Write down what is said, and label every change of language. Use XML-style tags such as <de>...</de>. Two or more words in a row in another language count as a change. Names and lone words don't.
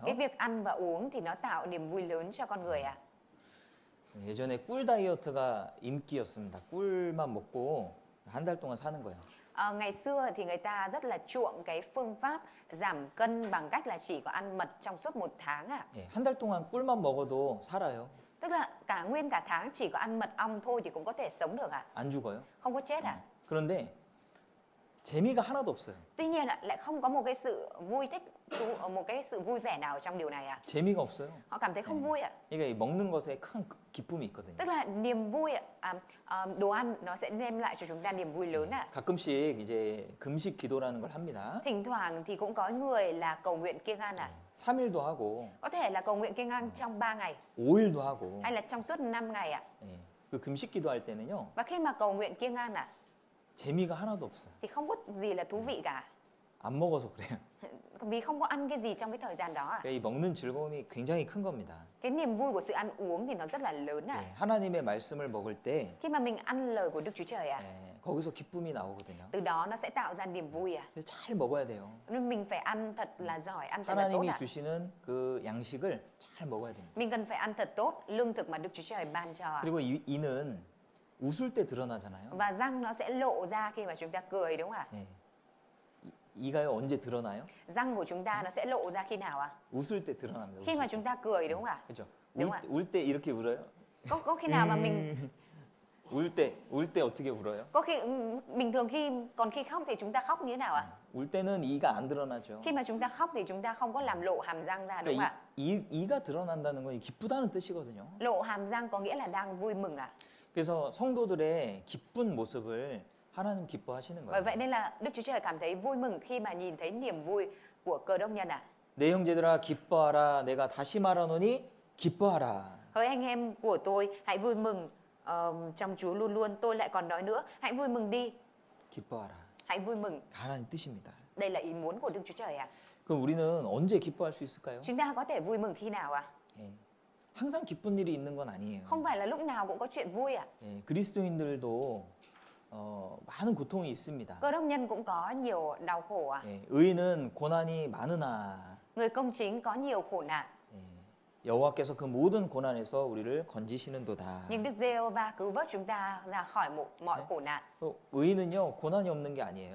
<vi>Cái việc ăn và uống thì nó tạo niềm vui lớn cho con người ạ.</vi> <ko>예전에 꿀 다이어트가 인기였습니다. 꿀만 먹고 한 달 동안 사는 거예요.</ko> <vi>Ngày xưa thì người ta rất là chuộng cái phương pháp giảm cân bằng cách là chỉ có ăn mật trong suốt một tháng ạ.</vi> <ko>예, 한 달 동안 꿀만 먹어도 살아요.</ko> <vi>Tức là nguyên cả tháng chỉ có ăn mật ong thôi thì cũng có thể sống được ạ.</vi> <ko>안 죽어요.</ko> <vi>Không có chết ạ.</vi> <ko>그런데 재미가 하나도 없어요.</ko> <vi>Tuy nhiên lại không có một cái sự vui thích, một cái sự vui vẻ nào trong điều này ạ.</vi> <ko>재미가 없어요.</ko> <vi>Họ cảm thấy không vui ạ.</vi> <ko>그러니까 이 먹는 것에 큰 기쁨이 있거든요.</ko> <vi>Tức là niềm vui ạ. Đồ ăn nó sẽ đem lại cho chúng ta niềm vui lớn ạ.</vi> <ko>가끔씩 이제 금식 기도라는 걸 합니다.</ko> <vi>Thỉnh thoảng thì cũng có người là cầu nguyện kiêng ăn ạ.</vi> <ko>3일도 하고</ko> <vi>Có thể là cầu nguyện kiêng ăn trong 3 ngày</vi> <ko>5일도 하고.</ko> <vi>hay là trong suốt 5 ngày ạ.</vi> <ko>예, 그 금식 기도할 때는요.</ko> <vi>Và khi mà cầu nguyện kiêng ăn ạ</vi> <ko>재미가 하나도 없어요.</ko> <vi>thì không có gì là thú vị cả.</vi> <ko>안 먹어서 그래요.</ko> <vi>Vì không có ăn cái gì trong cái thời gian đó ạ.</vi> <ko>그러니까 이 먹는 즐거움이 굉장히 큰 겁니다.</ko> <vi>Cái niềm vui của sự ăn uống thì nó rất là lớn ạ.</vi> <ko>예, 하나님의 말씀을 먹을 때</ko> <vi>Khi mà mình ăn lời của Đức Chúa Trời ạ,</vi> <ko>거기서 기쁨이 나오거든요.</ko> <vi>từ đó nó sẽ tạo ra niềm vui ạ.</vi> <ko>그래서 잘 먹어야 돼요.</ko> <vi>Nên mình phải ăn thật là giỏi, ăn thật là tốt</vi> <ko>하나님이</ko> <vi>ạ.</vi> <ko>주시는 그 양식을 잘 먹어야 됩니다.</ko> <vi>Mình cần phải ăn thật tốt, lương thực mà Đức Chúa Trời ban cho ạ.</vi> <ko>그리고 이는 웃을 때 드러나잖아요.</ko> <vi>Và răng nó sẽ lộ ra khi mà chúng ta cười đúng không ạ?</vi> <ko>예. 이가요 언제 드러나요?</ko> <vi>Răng của chúng ta nó sẽ lộ ra khi nào ạ?</vi> <ko>웃을 때 드러납니다.</ko> <vi>Khi mà</vi> <ko>웃을 때.</ko> <vi>chúng ta cười đúng không ạ?</vi> <ko>그렇죠.</ko> <vi>đúng ạ.</vi> <ko>울 때 이렇게 울어요?</ko> <vi>Có khi nào mà mình</vi> <ko>울 때 어떻게 울어요?</ko> <vi>có khi bình thường khi khóc thì chúng ta khóc như thế nào ạ?</vi> <ko>울 때는 이가 안 드러나죠.</ko> <vi>Khi mà chúng ta khóc thì chúng ta không có làm lộ hàm răng ra đúng không</vi> <ko>그러니까</ko> <vi>ạ?</vi> <ko>이가 드러난다는 건 기쁘다는 뜻이거든요.</ko> <vi>Lộ hàm răng có nghĩa là đang vui mừng ạ.</vi> <ko>그래서 성도들의 기쁜 모습을 하나님 기뻐하시는</ko> <vi>Bởi</vi> <ko>거예요.</ko> <vi>vậy nên là Đức Chúa Trời cảm thấy vui mừng khi mà nhìn thấy niềm vui của Cơ Đốc nhân ạ.</vi> <ko>내 형제들아 기뻐하라. 내가 다시 말하노니 기뻐하라.</ko> <vi>Hỡi anh em của tôi, hãy vui mừng trong Chúa luôn luôn. Tôi lại còn nói nữa, hãy vui mừng đi,</vi> <ko>기뻐하라.</ko> <vi>hãy vui mừng.</vi> <ko>하나님 뜻입니다.</ko> <vi>Đây là ý muốn của Đức Chúa Trời ạ.</vi> <ko>그럼 우리는 언제 기뻐할 수 있을까요?</ko> <vi>Chúng ta có thể vui mừng khi nào ạ?</vi> <ko>예. 항상 기쁜 일이 있는 건 아니에요.</ko> <vi>Không phải là lúc nào cũng có chuyện vui ạ.</vi> <ko>예, 그리스도인들도 많은 고통이 있습니다.</ko> <vi>Cơ Đốc nhân cũng có nhiều đau khổ ạ.</vi> <ko>예, 의인은 고난이 많으나</ko> <vi>Người công chính có nhiều khổ nạn.</vi> <ko>예, 여호와께서 그 모든 고난에서 우리를 건지시는도다.</ko> <vi>Nhưng Đức Giê-hô-va cứu vớt chúng ta ra khỏi mọi khổ nạn.</vi> <ko>또 의인은요 고난이 없는 게 아니에요.</ko>